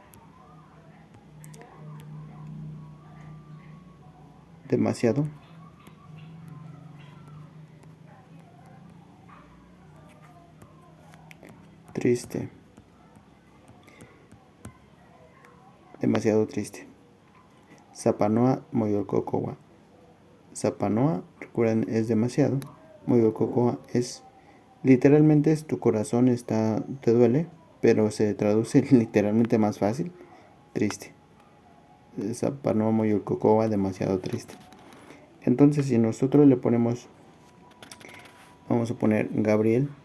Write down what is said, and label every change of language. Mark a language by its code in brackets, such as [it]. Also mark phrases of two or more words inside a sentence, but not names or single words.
[es] Demasiado. Triste. Demasiado triste. [nah] Zapanoa moyolcocoa. Zapanoa, [es] recuerden, es demasiado. Moyolcocoa es literalmente es tu corazón te duele, pero se traduce literalmente más fácil. Triste. [nah] Zapanoa moyolcocoa, [es] demasiado triste. Entonces, si nosotros le ponemos, vamos a poner Gabriel.